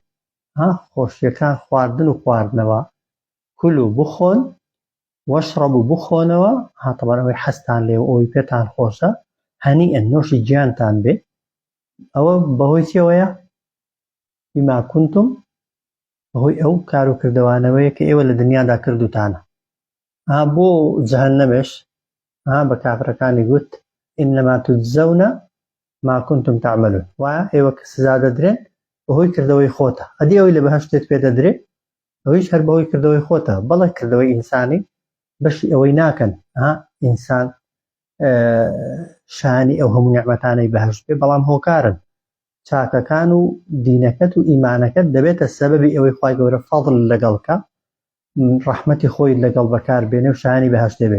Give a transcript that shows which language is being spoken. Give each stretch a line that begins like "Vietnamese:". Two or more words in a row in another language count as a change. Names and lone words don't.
Central Kurdish: خۆشیەکان خواردن و خواردنەوە کولو بخۆن وەشڕەبوو بخۆنەوە تەبەن ئەوەی حەزتان لێ و ئەوەی پێتان خۆشە هەنیئەن نوێشی گیانتان بێ. ئەوە بەهۆی چێوەیە؟
Arabic: بیما کونتم
Central Kurdish: بەهۆی ئەو کار و کردەوانەوەیە کە ئێوە لە دنیادا کردوتانە.
Arabic: بۆ جەهەنەمش بە کافرەکانی گوت ئینەما توجزەونە ما كنتم تعملون،
Central Kurdish: وایە ئێوە کە سزا دەدرێن بەهۆی کردەوەی خۆتە. ئەدی ئەوەی لە بەهەشتێت پێ دەدرێ ئەوەیش هەر بەهۆی کردەوەی خۆتە. بەڵێ کردەوەی ئینسانی بەشی ئەوەی ناکەن ئینسان شانی ئەو هەموو نیعمەتانەی بەهەشت بێ، بەڵام هۆکارن چاکەکان و دینەکەت و ئیمانەکەت دەبێتە سەبەبی ئەوەی خوای گەورە فەضل لەگەڵکە ڕەحمەتی خۆی لەگەڵ بەکار بێنێ و شانی بەهەشت دەبێ.